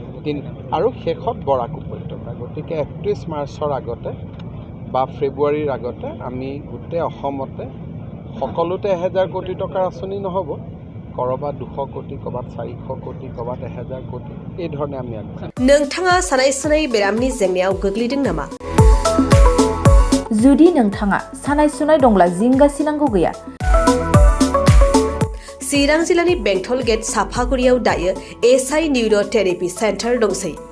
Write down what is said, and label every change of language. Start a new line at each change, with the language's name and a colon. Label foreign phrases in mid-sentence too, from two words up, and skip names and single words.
Assamese: আৰু শেষত বৰাক উপত্যকা গতিকে 31 মাৰ্চৰ আগতে বা ফেব্ৰুৱাৰীৰ আগতে আমি গোটেই অসমতে সকলোতে 1000 কোটি টকাৰ আঁচনি নহ'ব কৰবাত 200 কোটি কৰবাত 400 কোটি কৰবাত 1000 কোটি এই ধৰণে আমি আগবাঢ়িম
Bodo: नोंथाङा सानाय सुनाय बेरामनि जेंनायाव गोग्लैदों नामा जुदि नोंथाङा सानाय सुनाय दंब्ला जिंगासिनांगौ गैया चिरां जिल्लानि बेंटल गेट साफागुरियाव दायो एसआइ निउर' थेरापि सेन्टार दंसै